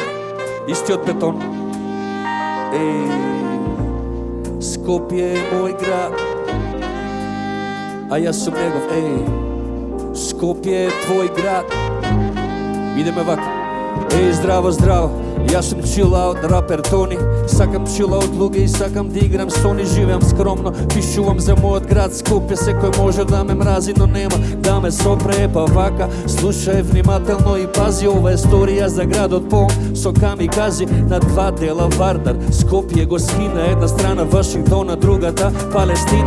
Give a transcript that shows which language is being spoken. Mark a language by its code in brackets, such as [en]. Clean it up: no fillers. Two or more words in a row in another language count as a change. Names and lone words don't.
[mk] Истиот бетон. Скопје е мој град, а јас сум негов. Скопје е твој град. Идеме вака. Еј, здраво, здраво, јас сум [en] chill out [mk] рапер Тони. Сакам [en] chill out [mk] луѓе и сакам да играм со они. Живеам скромно, пишувам за мојот град Скопје. Секој може да ме мрази, но нема да ме сопре. Па вака, слушај внимателно и пази. Ова е сторија за градот полн со камикази. На два дела Вардар, Скопје го скина. Една страна Вашингтон, а другата Палестина.